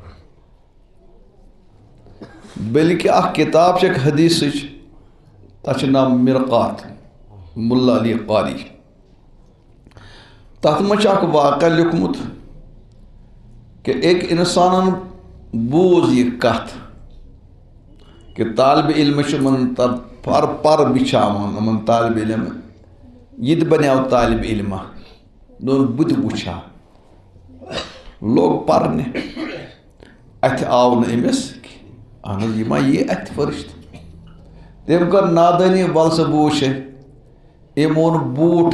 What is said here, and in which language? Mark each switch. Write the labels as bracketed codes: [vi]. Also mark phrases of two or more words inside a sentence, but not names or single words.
[ks] بلکہ اکھ کتاب چھِ حدیثٕچ تتھ چھُ ناو مرقات ملا علی قاری تتھ منٛز چھُ اکھ واقعہ لیوکھمُت کہ ایک انسانن بوز یہ کتھ کہ طالب علم من پر بچھاوان یمن طالب علم یہ تہِ بنیو طالب علمہ دون بہٕ تہِ وٕچھا لوگ پرنہِ اتھِ آو نہٕ أمِس اہن حظ یہِ ما یی اتھِ فرشت تٔمۍ کٔر نادٲنی ول سا بہٕ وٕچھے أمۍ اوٚن بوٗٹھ